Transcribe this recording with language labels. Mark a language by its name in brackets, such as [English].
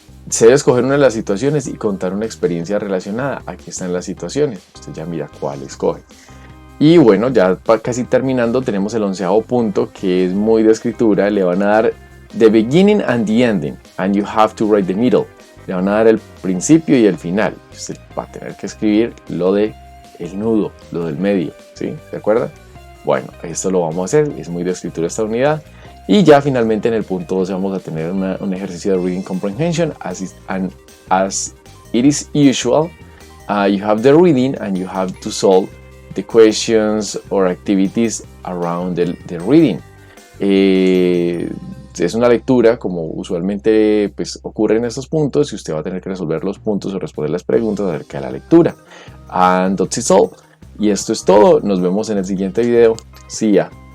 [Spanish] se debe escoger una de las situaciones y contar una experiencia relacionada. Aquí están las situaciones, usted ya mira cuál escoge. Y bueno, ya casi terminando, tenemos el 11º punto, que es muy de escritura. Le van a dar [English] the beginning and the ending, and you have to write the middle. [Spanish] Le van a dar el principio y el final. Usted va a tener que escribir lo de el nudo, lo del medio, ¿sí? ¿De acuerdo? Bueno, esto lo vamos a hacer, es muy de escritura esta unidad. Y ya finalmente en el punto 12 vamos a tener un ejercicio de reading comprehension. [English] As it is usual, you have the reading and you have to solve the questions or activities around the reading. [Spanish] Es una lectura como usualmente pues, ocurre en estos puntos, y usted va a tener que resolver los puntos o responder las preguntas acerca de la lectura. [English] And that's all. [Spanish] Y esto es todo. Nos vemos en el siguiente video. [English] See ya.